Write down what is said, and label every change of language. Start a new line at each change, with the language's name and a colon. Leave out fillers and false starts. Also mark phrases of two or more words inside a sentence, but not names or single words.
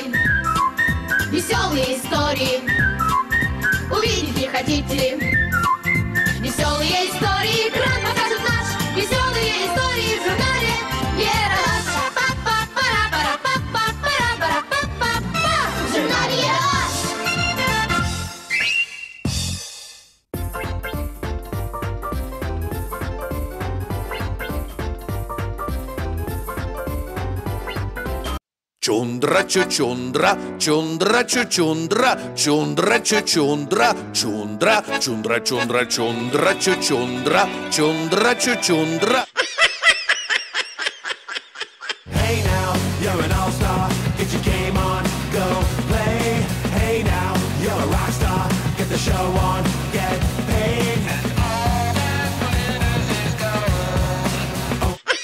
Russian: Веселые истории, увидеть не хотите ли? Веселые истории, экран покажет наш. Веселые истории в журнале Ералаш. В журнале Ералаш. Чундра чучундра, чундра чучундра, чундра чучундра, чундра, чундра чундра чундра чучундра, чундра чучундра.
English: Hey now, you're an all-star. Get your game on, go play. Hey now, you're a rock star. Get the show on, get paid. And all that glitters is gold.